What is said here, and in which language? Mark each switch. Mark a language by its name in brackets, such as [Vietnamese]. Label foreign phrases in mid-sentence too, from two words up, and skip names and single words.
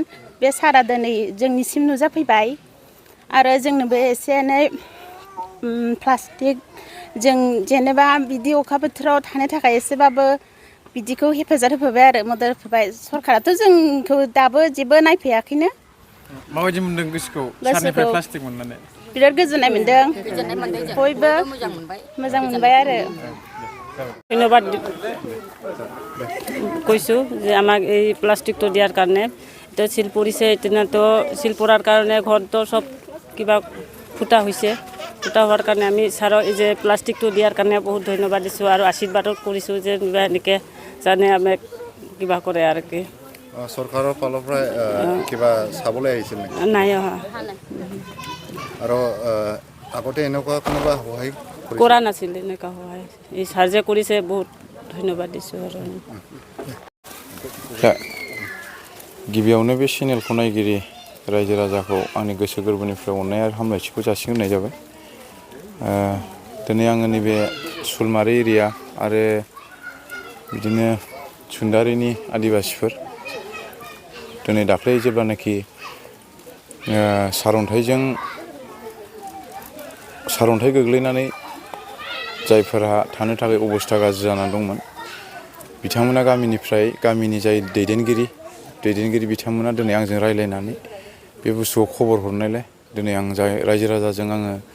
[Bodo] बे सारा दिनै जोंनिसिम नुजाफैबाय आरो जोंनोबो एसे एनै प्लास्टिक जों जेनेबा बिदि अखा बोथोराव थानो थाखाय एसेबाबो बिदिखौ हेफाजाब होफैबाय आरो मदद होफैबाय। सरखाराथ' जोंखौ दाबो जेबो नायफैयाखैनो। माबायदि मोनदों गोसोखौ सारनिफ्राय प्लास्टिक मोननानै? बिराद गोजोननाय मोनदों। बयबो मोजां मोनबाय आरो। [Assamese] ধন্যবাদ কৈছোঁ যে আমাক এই প্লাষ্টিকটো দিয়াৰ কাৰণে। এতিয়া চিল পৰিছে এতিয়াতো চিল পৰাৰ কাৰণে ঘৰটো চব কিবা ফুটা হৈছে। ফুটা হোৱাৰ কাৰণে আমি ছাৰক এই যে প্লাষ্টিকটো দিয়াৰ কাৰণে বহুত ধন্যবাদ দিছোঁ আৰু আশীৰ্বাদো কৰিছোঁ যে এনেকৈ জানে আমাক কিবা কৰে আৰু কি। চৰকাৰৰ ফালৰ পৰা কিবা চাবলৈ আহিছিল নেকি? নাই অহা। আৰু আগতে এনেকুৱা কোনোবা সহায় কৰা নাছিল এনেকুৱা সহায়। এই ছাৰ যে কৰিছে বহুত ধন্যবাদ দিছোঁ আৰু। [Bodo] गिबियावनो बे चेनेलखौ नायगिरि रायजो राजाखौ आंनि गोसो गोरबोनिफ्राय अननाय आरो हामलायथिखौ जासिग्रोनाय जाबाय। दिनै आङो नैबे सुलमारि एरिया आरो बिदिनो सुन्दारिनि आदिबासिफोर दिनै दाख्लै जेब्लानाखि सारअन्थाइ गोग्लैनानै जायफोरा थानो थाखाय अबस्था गाज्रि जानानै दंमोन बिथांमोना गामिनि जाय दैदेनगिरि बिथांमोना दिनै आंजों रायज्लायनानै बे बुस्थुखौ खबर हरनायलाय दिनै आं रायजो राजाजों आङो